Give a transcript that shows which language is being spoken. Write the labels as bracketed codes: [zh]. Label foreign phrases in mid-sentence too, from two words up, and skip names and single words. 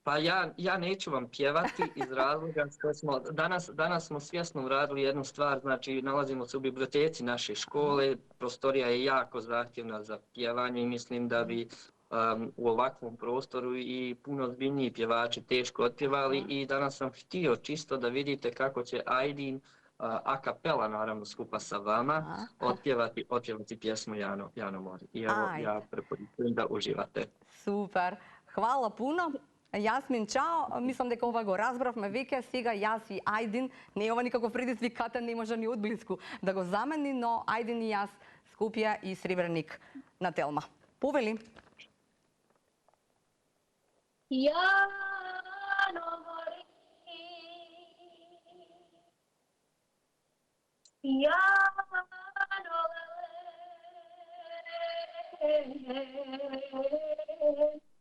[bs] Pa ja neću vam pjevati iz razloga što smo, danas smo svjesno uradili jednu stvar, znači nalazimo se u biblioteci naše škole, prostorija je jako zahtjevna za pjevanje i mislim da bi u ovakvom prostoru i puno ozbiljniji pjevači teško otpjevali i danas sam htio čisto da vidite kako će Aydin a cappella naravno skupa sa vama otpjevati pjesmu Jano Mori. I evo ja preporučujem da uživate. Super. Hvala puno. Jasmin, čao. [mk] Mislim дека ова го разбравме веќе. Сега јас и Ајдин, не е ова никаков предизвикатен, не може ни одблиску да го замени, но Ајдин и јас, Скопје и Сребреник на Телма. Повели. Jano mori, Jano lele,